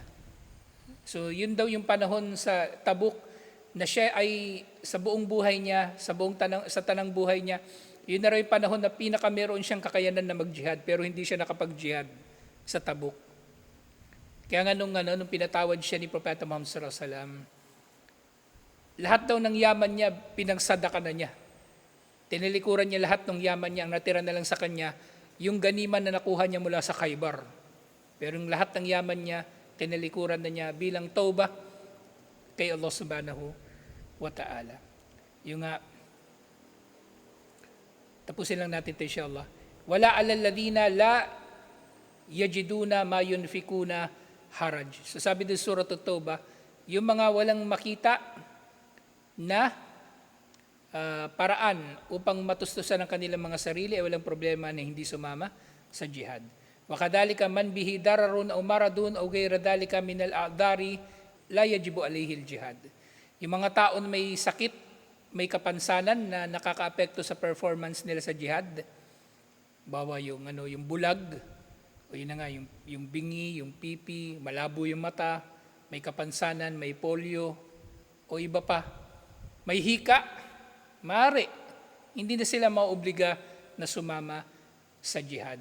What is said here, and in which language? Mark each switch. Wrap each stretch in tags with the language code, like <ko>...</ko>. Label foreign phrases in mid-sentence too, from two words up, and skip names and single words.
<tl>So yun daw yung panahon sa Tabuk na siya ay sa buong buhay niya, sa tanang buhay niya, yun na rin yung panahon na pinakameron siyang kakayanan na mag-jihad pero hindi siya nakapag-jihad sa Tabuk. Kaya nga nung pinatawad siya ni Propeta Muhammad</tl> <ar>صلى الله عليه وسلم,</ar> <tl>lahat daw ng yaman niya pinagsadaka na niya. Tinilikuran niya lahat ng yaman niya, ang natira na lang sa kanya yung ganiman na nakuha niya mula sa Khaybar. Pero yung lahat ng yaman niya, tinilikuran na niya bilang tauba kay Allah</tl> <ar>سبحانه وتعالى.</ar> <tl>Yung nga, tapusin lang natin ito insyaAllah.</tl> <ar>ولا على الذين لا يجدون ما ينفقون حرج.</ar> <tl>So sabi din Surah At-Tawbah, yung mga walang makita na paraan upang matustusan ang kanilang mga sarili ay walang problema na hindi sumama sa jihad.</tl> <ar>وَكَذَلِكَ مَنْ بِهِ دَرَرٌ أَوْ مَرَضٌ أَوْ غَيْرَ ذَلِكَ مِنَ الْأَعْذَارِ لَا يَجِبُ عَلَيْهِ الْجِهَادِ.</ar> <tl>Yung mga taon may sakit, may kapansanan na nakakaapekto sa performance nila sa jihad, bawa yung bulag, o yun na nga, yung bingi, yung pipi, malabo yung mata, may kapansanan, may polio, o iba pa, may hika, maaari, hindi na sila maobliga na sumama sa jihad.</tl>